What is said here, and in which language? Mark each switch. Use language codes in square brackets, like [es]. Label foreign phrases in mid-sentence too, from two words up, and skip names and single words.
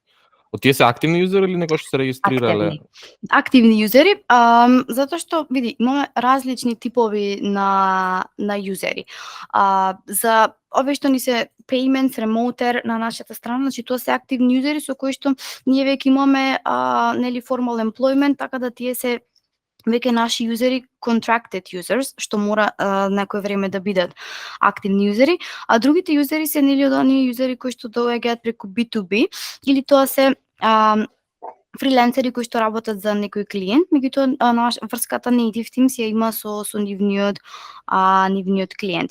[mk] Од тие се активни јузери или некој што се регистрирале? Активни јузери, затоа што, види, имаме различни типови на јузери. За овие што ни се [en] payments, remoter [mk] на нашата страна, значи тоа се активни јузери со кои што ние веќе имаме нели [en] formal employment, [mk] така да тие се веќе наши јузери, [en] contracted users, [mk] што мора некој време да бидат активни јузери, а другите јузери се нели од оние јузери кои што доаѓаат преку B2B, или тоа се фриленсери кои што работат за некој клиент, меѓутоа врската Native Teams ја има со нивниот клиент.